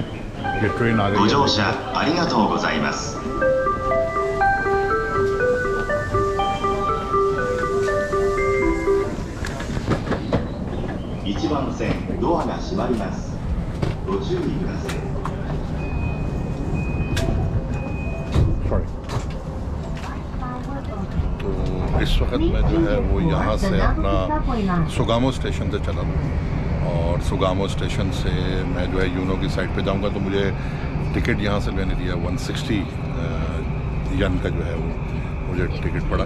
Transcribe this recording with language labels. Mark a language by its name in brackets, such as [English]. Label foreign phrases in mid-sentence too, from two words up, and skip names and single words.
[Hindi] ये ट्रेन आ गई है। [Japanese] 1 番線ドアが閉まります。ご注意ください。 [Hindi] तो इस वक्त मैं जो है वो यहाँ से अपना सुगामो स्टेशन से चला हूँ, और सुगामो स्टेशन से मैं जो है यूनो की साइड पे जाऊँगा। तो मुझे टिकट यहाँ से लेने दिया 160 यन का जो है वो मुझे टिकट पड़ा।